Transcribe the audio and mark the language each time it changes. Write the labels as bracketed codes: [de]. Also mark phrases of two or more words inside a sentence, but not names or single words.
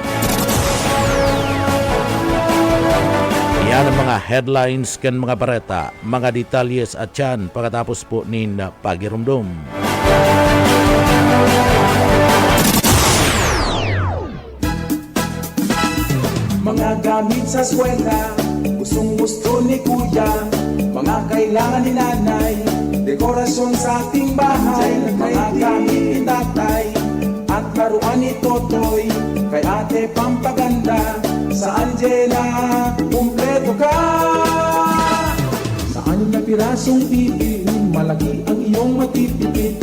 [bik] Yan ang mga headlines kan mga bareta, mga detalyes at yan pagkatapos po nin pagirumdum. [tl] Mga gamit sa eskwela, gustong-gusto ni kuya. Mga kailangan ni nanay, dekorasyon sa ating bahay. Mga gamit ni tatay, at laruan ni Totoy. Kay ate pampaganda, sa Angela, kumpleto ka. Sa anim na pirasong TV, malaki ang iyong matitipid.